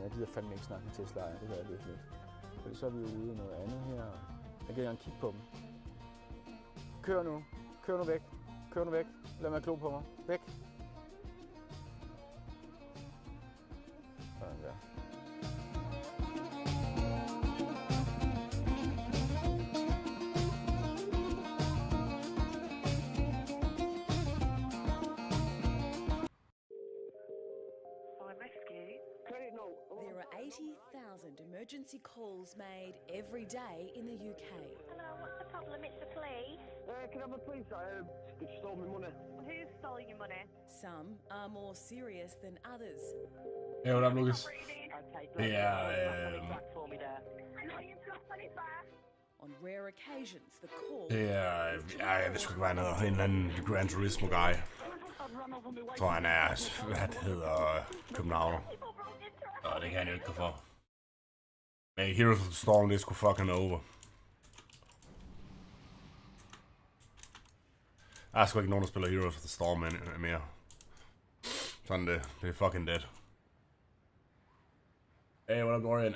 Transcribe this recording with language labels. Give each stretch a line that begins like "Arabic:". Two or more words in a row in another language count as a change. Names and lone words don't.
Danish: Jeg gider fandme ikke snakke med Tesla. Det gør jeg virkelig ikke. For så er vi jo ude i noget andet her. Jeg gider gerne kigge på dem. Kør nu. Kør nu væk. Kør nu væk. Lad mig klo på mig. Væk. Sådan der.
English: There are 80,000 emergency calls made every day in the UK. Hello, what's the problem? It's the police. Can I have a police? They stole my money. Who stole your money? Some are more serious than others. Hey, what up, Lucas? On rare occasions, the call...
Danish: Det er... jeg ved sgu ikke, hvad han hedder. En eller anden Gran Turismo-guy. Jeg tror, han er... Hvad hedder... Københavner. Og det kan han jo ikke gå for. Men Heroes of the Storm, det er sgu fucking over. Der er sgu ikke nogen, der spiller Heroes of the Storm mere. Sådan det. Det er
English: fucking dead. Hey, what up, Dorian?